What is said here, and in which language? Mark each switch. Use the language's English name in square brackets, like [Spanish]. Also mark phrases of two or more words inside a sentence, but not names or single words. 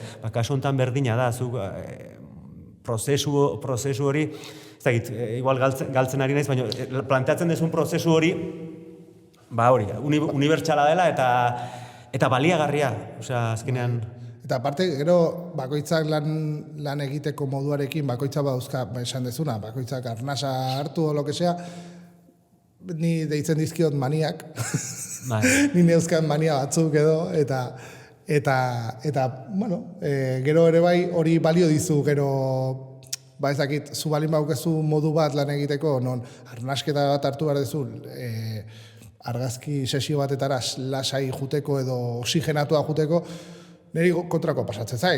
[Basque] Kasu honetan berdina da, zuk prozesu hori, ez dakit, igual galtzen ari naiz, baina planteatzen dezun prozesu hori, unibertsala dela eta baliagarria, osea, azkenean. Eta aparte, gero, bakoitzak lan egiteko moduarekin, bakoitzak badauzka, esan dezuna, bakoitzak arnasa hartu o [Spanish] lo que sea, [Basque] ni deitzen dizkiot maniak, ni neuzkan mania batzuk edo, eta bueno, gero ere bai hori balio dizu, gero, ezakit, zu balin baukezu modu bat lan egiteko, non arnasketa bat hartu behar dezu, argazki sesio batetara lasai juteko edo oxigenatua juteko, Niri kontrako pasatzen zain.